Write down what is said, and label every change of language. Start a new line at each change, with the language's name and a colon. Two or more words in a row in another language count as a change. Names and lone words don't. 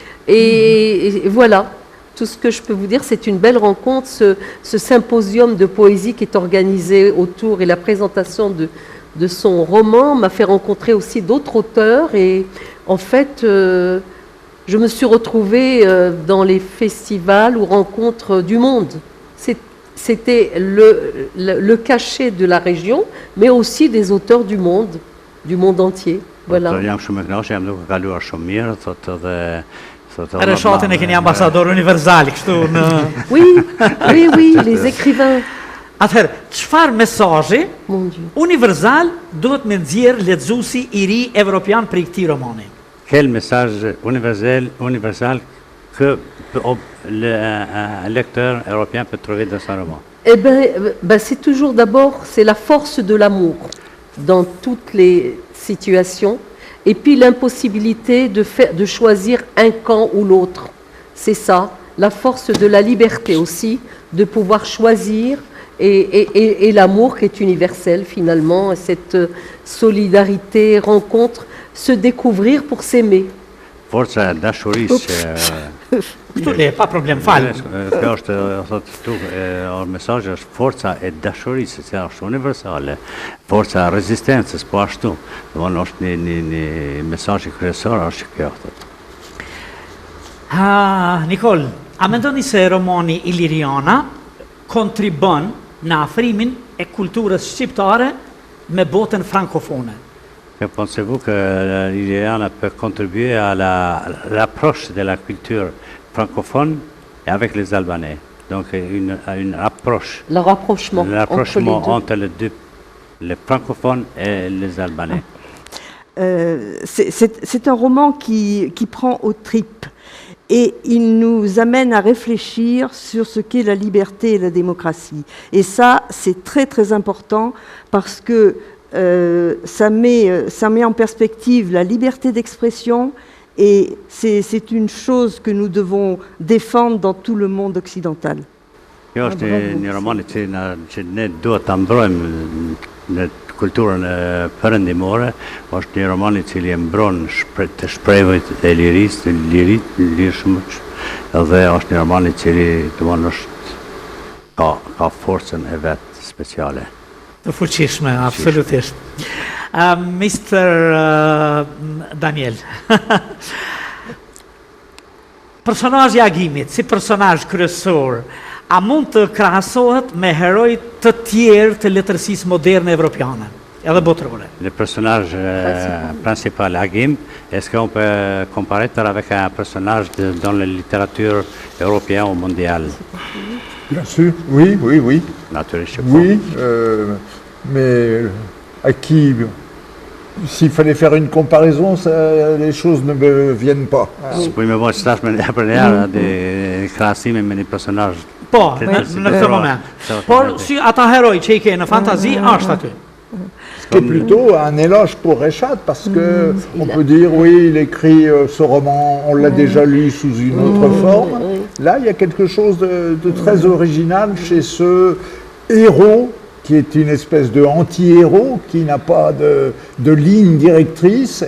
French: Et voilà, tout ce que je peux vous dire, c'est une belle rencontre, ce symposium de poésie qui est organisé autour et la présentation de son roman m'a fait rencontrer aussi d'autres auteurs. Et en fait, je me suis retrouvée dans les festivals ou rencontres du monde. C'était le cachet de la région, mais aussi des auteurs du monde entier. Voilà.
Albanian: Jam shumë e kënaqur, jam duke kaluar shumë mirë, thotë dhe Reshatin e keni ambasador universal kështu në
French: Oui, les écrivains.
Albanian: Atëherë, çfarë mesazhi universal duhet me nxjerr lexuesi i ri evropian prej këtij romani?
French: Quel message universal que le lecteur européen peut trouver dans son roman? Eh ben, c'est toujours d'abord, c'est la force de l'amour dans toutes les situations, et puis l'impossibilité de choisir un camp ou l'autre. C'est ça, la force de la liberté aussi, de pouvoir choisir, et l'amour qui est universel finalement, cette solidarité, rencontre, se découvrir pour s'aimer.
Albanian: Forca e dashurisë Këtu le, pa problem, falë. Kjo është, thotë këtu, mesazhi është forca e dashurisë, që është universale, forca e rezistencës, po ashtu. Domthonë është një mesazh kryesor është kjo, thotë. Nikol, a mendoni se romani Iliriana kontribon në afrimin e kulturës shqiptare me botën frankofone?
French: Pensez-vous que l'Iliriana peut contribuer à l'approche de la culture francophone et avec les Albanais? Donc une approche. Le rapprochement entre les deux, les francophones et les Albanais. C'est un roman qui prend aux tripes et il nous amène à réfléchir sur ce qu'est la liberté et la démocratie. Et ça, c'est très très important parce que ça met en perspective la liberté d'expression et c'est une chose que nous devons défendre dans tout le monde occidental.
Albanian: Kjo është një roman që ne duhet ta mbrojmë në kulturën perëndimore, është një roman I cili e mbron të shprehjet e lirisë, lirshëm, dhe është një roman I cili domosdoshmë ka forcën e vetë speciale. Të fuqishme, absolutisht. Mr. Daniel, personazhi i Agimit, si personazh kryesor, a mund të krahasohet me heroj të tjerë të letërsisë moderne evropiane, edhe botërore?
French: Le personnage principal Agim, est-ce qu'on peut comparer avec un personnage dans la littérature européenne ou mondiale? Bien sûr, oui. Naturellement. Oui, mais à qui, s'il fallait faire une comparaison, les choses ne me viennent pas.
Albanian: Si po më bëj stash me një de krahasime me një personazh. Po, në këtë moment. Por si ata heroj që i ke në fantazi, është aty.
French: Ce qui est plutôt un éloge pour Reschat, parce que on peut dire, oui, il écrit ce roman, on l'a déjà lu sous une autre forme. Là, il y a quelque chose de très original chez ce héros, qui est une espèce de anti-héros, qui n'a pas de ligne directrice.